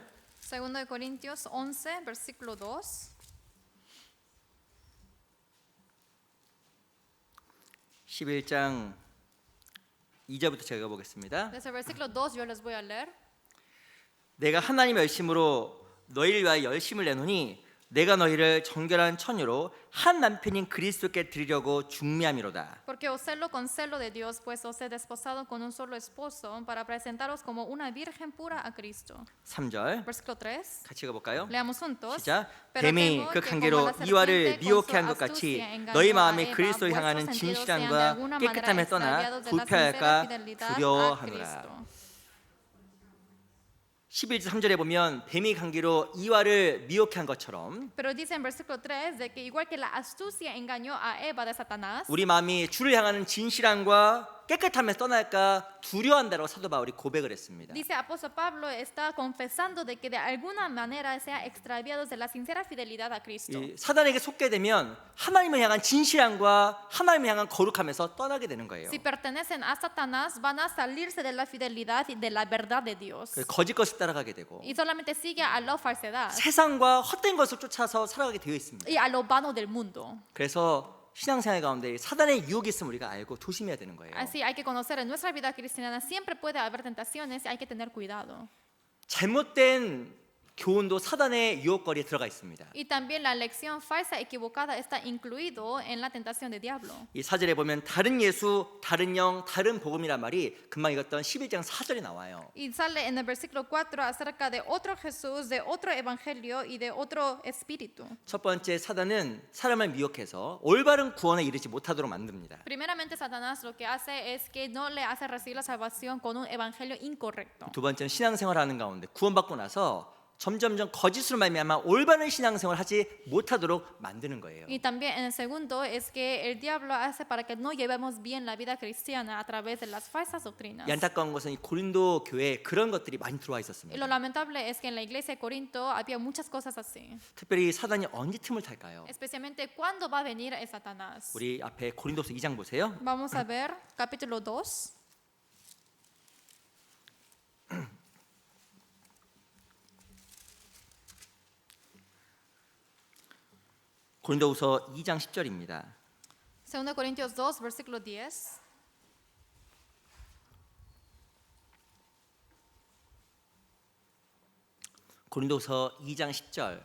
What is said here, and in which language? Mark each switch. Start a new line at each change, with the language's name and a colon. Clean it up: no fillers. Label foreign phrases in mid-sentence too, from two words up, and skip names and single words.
Spanish: Segundo de Corintios 11, versículo 2.
Korean: 11장 2절부터 제가 보겠습니다.
Spanish: Desde el versículo 2 yo les voy a leer.
Korean: 내가 하나님의 열심으로 너희를 위하여 열심을 내노니 내가 너희를 정결한 처녀로 한 남편인 그리스도께 드리려고 중미함이로다.
Spanish: Porque os celo con celo de Dios, pues os he desposado con un solo esposo para presentaros como una virgen pura a Cristo.
Korean: 3절
Spanish: Versículo 3.
Korean: 같이 읽어볼까요?
Spanish: Leamos juntos.
Korean: 시작.
Spanish: Pero
Korean: 뱀이
Spanish: temo
Korean: 그
Spanish: que
Korean: 관계로
Spanish: como la
Korean: 이와를
Spanish: serpiente
Korean: 미혹해
Spanish: con
Korean: 한
Spanish: su
Korean: 것 같이
Spanish: astucia engañó
Korean: 너희
Spanish: a
Korean: 마음이
Spanish: Eva,
Korean: 그리스도를
Spanish: vuestros
Korean: 향하는
Spanish: sentidos sean de
Korean: 진실함과
Spanish: alguna manera
Korean: 깨끗함에 떠나
Spanish: extraviados de la sincera
Korean: 불쾌할까
Spanish: fidelidad a
Korean: 두려워하노라.
Spanish: Cristo.
Korean: 11절 3절에 보면 뱀이 관계로 이와를 미혹해 한 것처럼
Spanish: Pero dice en versículo 3 de que igual que la astucia engañó a Eva de Satanás,
Korean: 우리 마음이 주를 향하는 진실함과 깨끗함에 떠날까 두려워한다고 사도 바울이 고백을 했습니다.
Spanish: dice apóstol Pablo está confesando de que de alguna manera sea extraviados de la sincera fidelidad a Cristo.
Korean: 이 사단에게 속게 되면 하나님을 향한 진실함과 하나님을 향한 거룩함에서 떠나게 되는 거예요.
Spanish: Si pertenecen a Satanás, van a salirse de la fidelidad y de la verdad de Dios.
Korean: 그래서 거짓 것을 따라가게 되고
Spanish: Y solamente sigue a la falsedad
Korean: 세상과 헛된 것을 쫓아서 살아가게 되어 있습니다.
Spanish: y a lo vano del mundo.
Korean: 그래서 신앙생활 가운데 사단의 유혹이 있으면 우리가 알고 조심해야 되는 거예요.
Spanish: Así hay que conocer en nuestra vida cristiana siempre puede haber tentaciones y hay que tener cuidado.
Korean: 잘못된 교훈도 사단의 유혹거리에 들어가 있습니다.
Spanish: Y también la lección falsa equivocada está incluido en la tentación del diablo.
Korean: 이 4절에 보면 다른 예수, 다른 영, 다른 복음이란 말이 금방 읽었던 11장 4절에 나와요.
Spanish: Y sale en el versículo 4 acerca de otro Jesús, de otro evangelio y de otro espíritu.
Korean: 첫 번째 사단은 사람을 미혹해서 올바른 구원에 이르지 못하도록 만듭니다.
Spanish: Primeramente, Satanás lo que hace es que no le hace recibir la salvación con un evangelio incorrecto.
Korean: 두 번째는 신앙생활하는 가운데 구원받고 나서 점점점 거짓으로 말미암아 올바른 신앙생활을 하지 못하도록 만드는 거예요.
Spanish: Y también en el segundo es que el diablo hace para que no llevemos bien la vida cristiana a través de las falsas doctrinas.
Korean: 이 안타까운 것은 이 고린도 교회에 그런 것들이 많이 들어와
Spanish: Y
Korean: 있었습니다.
Spanish: lo lamentable es que en la iglesia de Corinto había muchas cosas así.
Korean: 특별히 사단이 언제 틈을 탈까요?
Spanish: Especialmente cuándo va a venir el Satanás.
Korean: 우리 앞에 고린도서 2장 보세요.
Spanish: Vamos a ver capítulo 2.
Korean: 고린도후서 2장 10절입니다.
Spanish: 2 Corintios 2, versículo 10.
Korean: 고린도후서 2장 10절